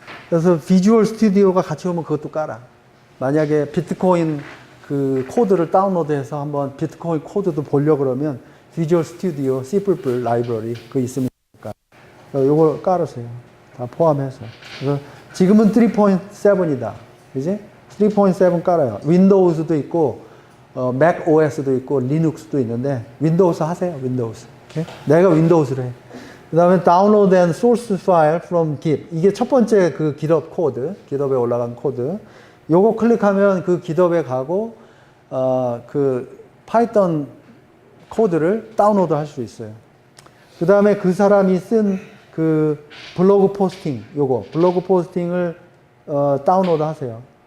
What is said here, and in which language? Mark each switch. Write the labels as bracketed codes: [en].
[ko] 그래서 비주얼 스튜디오가 같이 오면 그것도 깔아. 만약에 비트코인 그 코드를 다운로드해서 한번 비트코인 코드도 보려고 그러면 비주얼 스튜디오 C++ 라이브러리 그거 있으면 요걸 깔으세요. 다 포함해서. 그래서 지금은 3.7이다. 그지? 3.7 깔아요. 윈도우즈도 있고, 맥 OS도 있고, 리눅스도 있는데, 윈도우스 하세요. 윈도우스. 오케이? 내가 윈도우스를 해. 그 다음에 [en] download and source file from Git. [ko] 이게 첫 번째 그 GitHub 코드, GitHub에 올라간 코드. 요거 클릭하면 그 GitHub에 가고, 그 파이썬 코드를 다운로드 할 수 있어요. 그 다음에 그 사람이 쓴 그 블로그 포스팅, 요거, 블로그 포스팅을 다운로드 하세요.